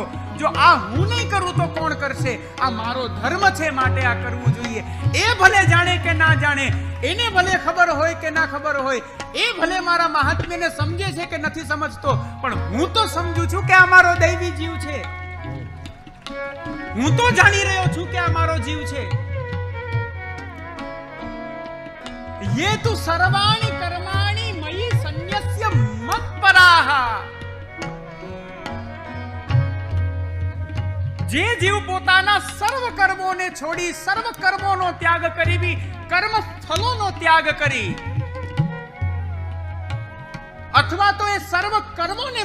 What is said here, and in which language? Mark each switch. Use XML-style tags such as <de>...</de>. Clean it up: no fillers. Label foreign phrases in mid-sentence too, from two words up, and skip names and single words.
<gu>જો આ હું નહીં કરું તો કોણ કરશે? આ મારો ધર્મ છે, માટે આ કરવું જોઈએ. એ ભલે જાણે કે ના જાણે, એને ભલે ખબર હોય કે ના ખબર હોય, એ ભલે મારા મહાત્મ્યને સમજે છે કે નથી સમજતો, પણ હું તો સમજુ છું કે આ મારો દૈવી જીવ છે. હું તો જાણી રહ્યો છું કે આ મારો જીવ છે.</gu> <sa>ये तु सर्वाणि कर्माणि मयि संन्यस्य मत्पराः.</sa> <gu>જે જીવ પોતાના સર્વ કર્મોને છોડી, સર્વ કર્મોનો ત્યાગ કરી, કર્મ ફલોનો ત્યાગ કરી, અથવા તો એ સર્વ કર્મોને</gu>